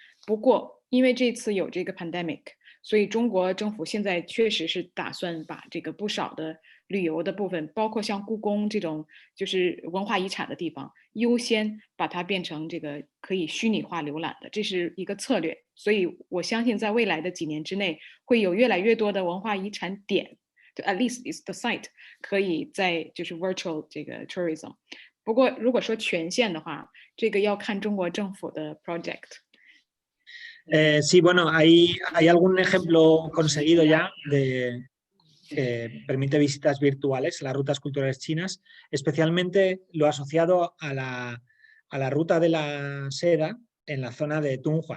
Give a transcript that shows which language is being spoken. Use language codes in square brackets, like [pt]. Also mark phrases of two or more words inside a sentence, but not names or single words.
[zh] 不过因为这次有这个 pandemic， 所以中国政府现在确实是打算把这个不少的旅游的部分，包括像故宫这种就是文化遗产的地方，优先把它变成这个可以虚拟化浏览的，这是一个策略。所以我相信在未来的几年之内，会有越来越多的文化遗产点， [en] at least is the site [zh] 可以在就是 virtual 这个 tourism。不过如果说权限的话，这个要看中国政府的 project。 [es] Sí, bueno, hay algún ejemplo conseguido ya de que permite visitas virtuales, las rutas culturales chinas, especialmente lo asociado a la ruta de la seda en la zona de Tunghua.